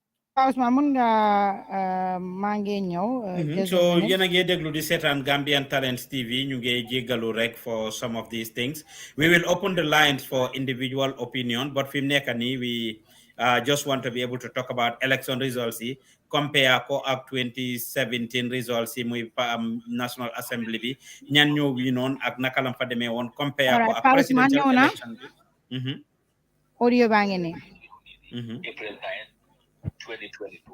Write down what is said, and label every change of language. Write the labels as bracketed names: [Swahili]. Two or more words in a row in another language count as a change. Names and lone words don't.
[Wolof] Ousmane mun nga maa ngi ñëw [English] just a So minute. [Wolof] yéen a ngi déglu di seetaan Gambian Talents TV ñu ngi jéggalu rek [English] for some of these things. We will open the lines for individual opinion, but [Wolof] fi mu nekk nii [English] we just want to be able to talk about election results [Wolof] yi compare ko ak 2017 results yi muy National Assembly bi ñan ñoo wi noon ak naka lam fa demee woon compare ko ak [English] Pa Ousmane presidential [Wolof] ñëw na [English] election bi. [Wolof] audio baa ngi nii. [English] April 9, 2022.